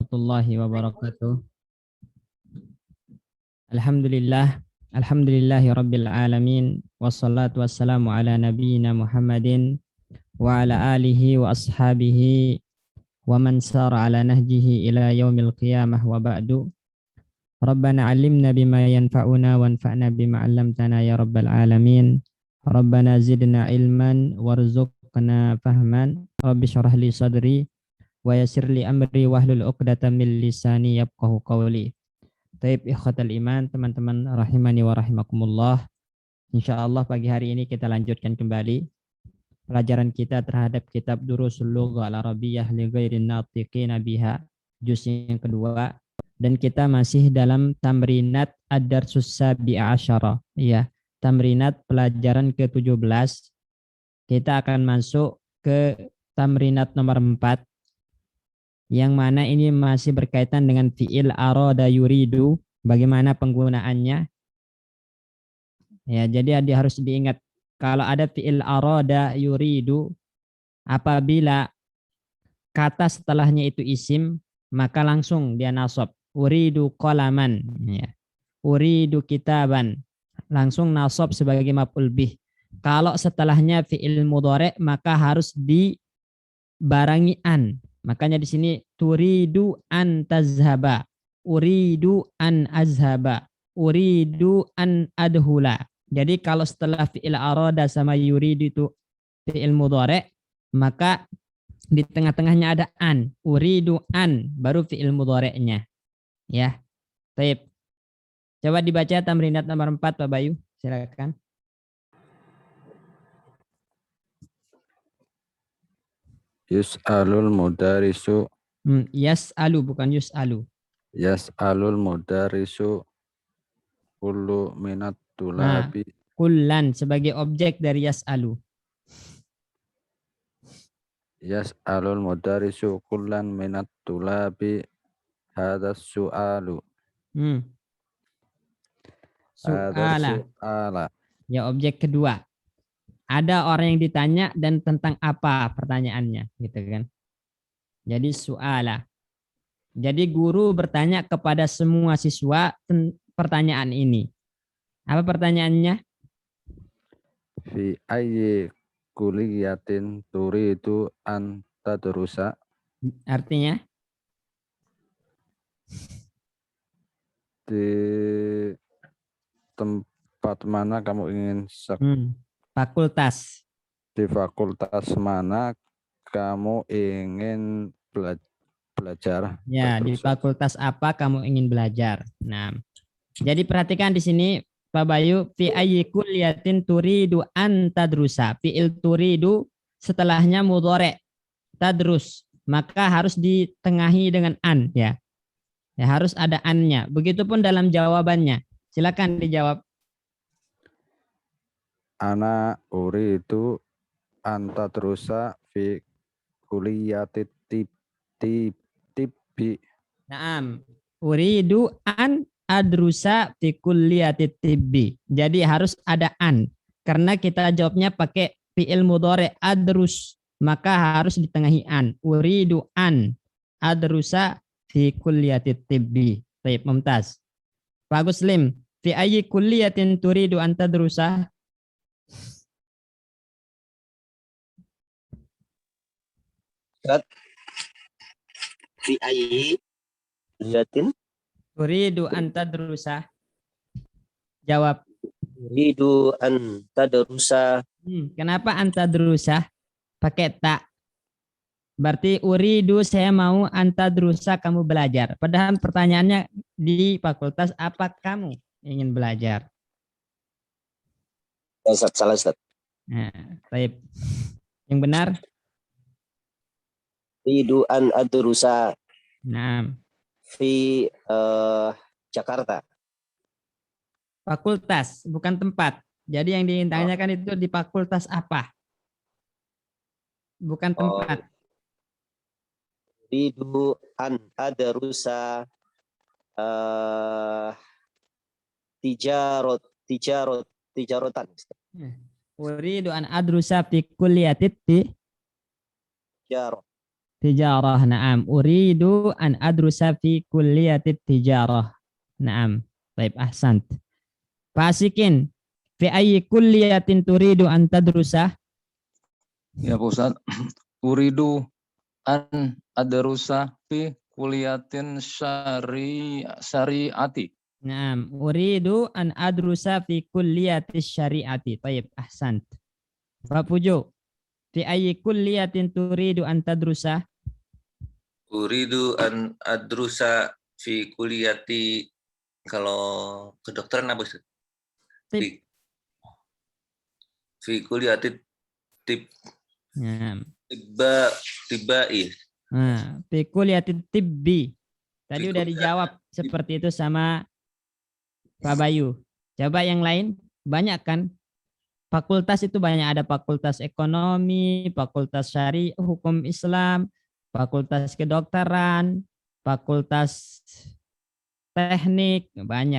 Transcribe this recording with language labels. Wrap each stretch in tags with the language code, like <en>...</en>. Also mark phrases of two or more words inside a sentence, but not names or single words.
<ar>ورحمة الله وبركاته. الحمد لله رب العالمين. والصلاة والسلام على نبينا محمد وعلى آله وأصحابه ومن سار على نهجه إلى يوم القيامة وبعد. ربنا علمنا بما ينفعنا وانفعنا بما علمتنا يا رب العالمين. ربنا زدنا علما وارزقنا فهما. رب اشرح لي صدري ويسر لي أمري واحلل عقدة من لساني يفقهوا قولي. طيب إخوة الإيمان, teman-teman رحمني ورحمكم الله.</ar> <id>Insyaallah pagi hari ini kita lanjutkan kembali pelajaran kita terhadap kitab Durusul Lughah Al-Arabiyyah li ghairin natiqina biha, juz yang kedua, dan kita masih dalam</id> <ar>تمرينات الدرس السابع عشر,</ar> <id>ya, tamrinat pelajaran ke-17. Kita akan masuk ke tamrinat nomor 4, yang mana ini masih berkaitan dengan</id> <ar>فعل أراد يريد,</ar> <id>bagaimana penggunaannya. Ya, jadi harus diingat kalau ada</id> <ar>فعل أراد يريد,</ar> <id>apabila kata setelahnya itu isim, maka langsung dia nasab.</id> <ar>أريد قلما, ya. أريد كتابا,</ar> <id>langsung nasab sebagai</id> <ar>مفعول به.</ar> <id>Kalau setelahnya</id> <ar>فعل مضارع'</ar> <id>maka harus dibarangi an. Makanya di sini</id> <ar>تريد أن تذهب، أريد أن أذهب، أريد أن أدخل.</ar> <id>Jadi kalau setelah</id> <ar>فعل أراد</ar> <id>sama yuridu itu</id> <ar>فعل مضارع',</ar> <id>maka di tengah-tengahnya ada an,</id> <ar>أريد أن,</ar> <id>baru</id> <ar>فعل مضارع'</ar> <id>nya. Ya. Baik. Coba dibaca tamrinat nomor 4 Pak Bayu, silakan.</id> <ar>يسأل المدرس. Yas'alu bukan yus'alu. يسأل المدرس كل من الطلاب.</ar> <id>Kullan sebagai objek dari yas'alu.</id> <ar>يسأل المدرس كلا من الطلاب هذا السؤال. Su'ala.</ar> <id>Ya, objek kedua. Ada orang yang ditanya dan tentang apa pertanyaannya, gitu kan. Jadi su'ala. Jadi guru bertanya kepada semua siswa pertanyaan ini. Apa pertanyaannya?</id> <ar>في أي كلية تريد أن تدرس.</ar> <id>Artinya? Di tempat mana kamu ingin fakultas. Di fakultas mana kamu ingin belajar? Ya, di fakultas apa kamu ingin belajar? Nah, jadi perhatikan di sini Pak Bayu,</id> <ar>في أي كلية تريد أن تدرس. فعل تريد</ar> <id>setelahnya</id> <ar>مضارع تدرس,</ar> <id>maka harus ditengahi dengan an, ya. Ya, harus ada an-nya. Begitupun dalam jawabannya. Silakan dijawab.</id> <ar>أنا أريد أن تدرس في كلية الطب. Naam. أريد أن أدرس في كلية الطب.</ar> <id>Jadi harus ada an. Karena kita jawabnya pakai</id> <ar>فعل مضارع أدرس,</ar> <id>maka harus ditengahi an.</id> <ar>أريد أن أدرس في كلية الطب.</ar> <id>Baik, mumtaz.</id> <ar>Pak Guslim, في أي كلية تريد أن تدرس? في أي كلية تريد أن تدرس? Jawab. تريد أن تدرس.</ar> <id>Kenapa</id> <ar>أن تدرس?</ar> <id>Pakai tak. Berarti uridu saya mau antadrusa kamu belajar. Padahal pertanyaannya di fakultas apa kamu ingin belajar? Salah Ustaz. Nah, baik. Yang benar?</id> <ar>أريد أن أدرس.</ar> <id>Nah. Fi Jakarta. Fakultas, bukan tempat. Jadi yang ditanyakan itu di fakultas apa? Bukan tempat.</id> <ar>أريد أن أدرس تجارة. أريد أن أدرس في كلية التجارة. Tijarah. Naam. أريد أن أدرس في كلية التجارة. Naam.</ar> <id>Baik,</id> <ar>ahsant. Fasikin. في أي كلية تريد أن تدرس? Ya Pak Ustaz. أريد أن أدرس في كلية شريعة. Naam. أريد أن أدرس في كلية الشريعة.</ar> <id>Baik, ahsant. Pak Pujo.</id> <ar>في أي كلية تريد أن تدرس? أريد أن أدرس في كلية,</ar> <id>kalau kedokteran apa Ustaz?</id> <ar>Tib. في كلية طب Naam. tibai. Nah, في كلية الطب.</ar> <id>Tadi udah dijawab seperti itu sama Pak Bayu. Coba yang lain, banyak kan? Fakultas itu banyak, ada fakultas ekonomi, fakultas syariah, hukum Islam, fakultas kedokteran, fakultas teknik, banyak.</id>